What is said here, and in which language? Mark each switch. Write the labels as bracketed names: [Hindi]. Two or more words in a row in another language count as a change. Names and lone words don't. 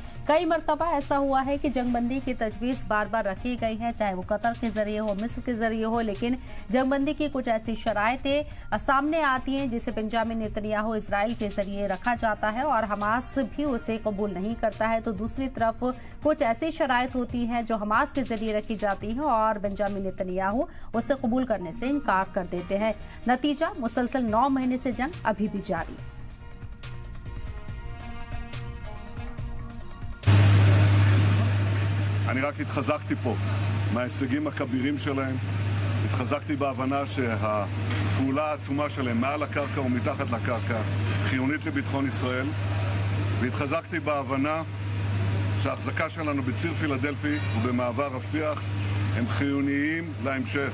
[Hindi] कई मरतबा ऐसा हुआ है कि जंगबंदी की तजवीज़ बार बार रखी गई है, चाहे वो कतर के जरिए हो, मिस्र के जरिए हो, लेकिन जंगबंदी की कुछ ऐसी शराइतें सामने आती हैं जिसे बेंजामिन नेतन्याहू इजराइल के जरिए रखा जाता है और हमास भी उसे कबूल नहीं करता है। तो दूसरी तरफ कुछ ऐसी शराइत होती हैं जो हमास के जरिए रखी जाती हैं और बेंजामिन नेतन्याहू उसे कबूल करने से इनकार कर देते हैं। नतीजा मुसलसल 9 महीने से जंग अभी भी जारी है। [Hebrew] אני רק התחזקתי פה מההישגים הכבירים שלהם, התחזקתי בהבנה שהפעולה העצומה שלהם מעל הקרקע ומתחת לקרקע חיונית לביטחון ישראל, והתחזקתי בהבנה שההחזקה שלנו בציר פילדלפי ובמעבר רפיח הם חיוניים להמשך.